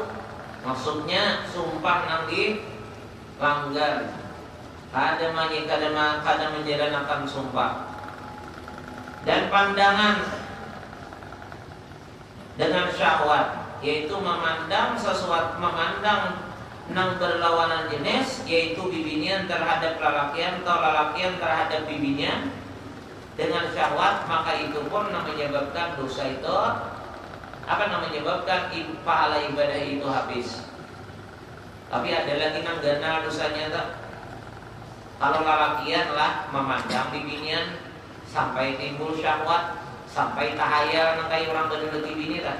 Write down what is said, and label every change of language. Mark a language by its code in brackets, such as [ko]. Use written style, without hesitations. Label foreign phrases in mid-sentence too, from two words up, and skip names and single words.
[id] Maksudnya sumpah yang dilanggar. [bjn] Kada menjalankan sumpah. [id] Dan pandangan dengan syahwat, yaitu memandang sesuatu, memandang nang berlawanan jenis, yaitu bibinian terhadap lalakian atau lalakian terhadap bibinian dengan syahwat, maka itu pun menyebabkan dosa itu menyebabkan pahala ibadah itu habis. [bjn] Tapi ada lagi nang ganal dosanya tak? Kalau lalakian lah memandang bibinian sampai timbul syahwat, sampai tahayal nang kayak orang berdua bini tak?